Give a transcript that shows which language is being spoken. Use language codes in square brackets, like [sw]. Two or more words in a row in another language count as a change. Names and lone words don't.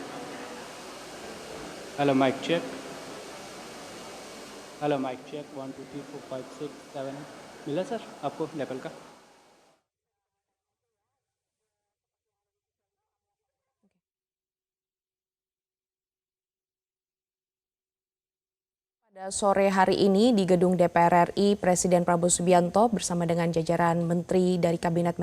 [en] Hello, mic check. hello mic check [hi] 1, 2, 3, 4, 5, 6, 7 मिला सर आपको लेवल का? [id] Pada sore hari ini di gedung DPR RI, Presiden Prabowo Subianto bersama dengan jajaran menteri dari Kabinet